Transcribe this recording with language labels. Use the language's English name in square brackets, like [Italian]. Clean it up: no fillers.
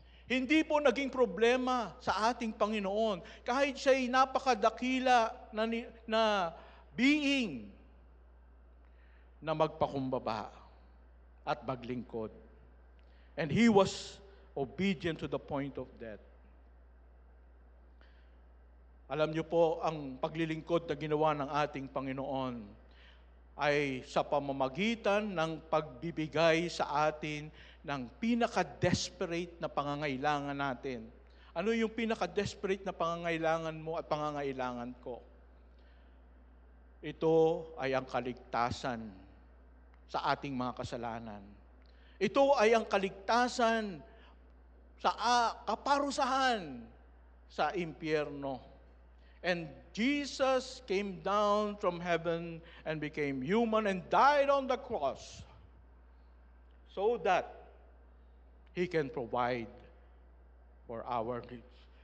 [Filipino] Hindi po naging problema sa ating Panginoon kahit siya'y napakadakila na being na magpakumbaba at maglingkod. [English] And He was obedient to the point of death. [Filipino] Alam niyo po, ang paglilingkod na ginawa ng ating Panginoon ay sa pamamagitan ng pagbibigay sa atin ng pinaka-desperate na pangangailangan natin. Ano yung pinaka-desperate na pangangailangan mo at pangangailangan ko? Ito ay ang kaligtasan sa ating mga kasalanan. Ito ay ang kaligtasan sa kaparusahan sa impyerno. [English] And Jesus came down from heaven and became human and died on the cross so that He can provide for our needs.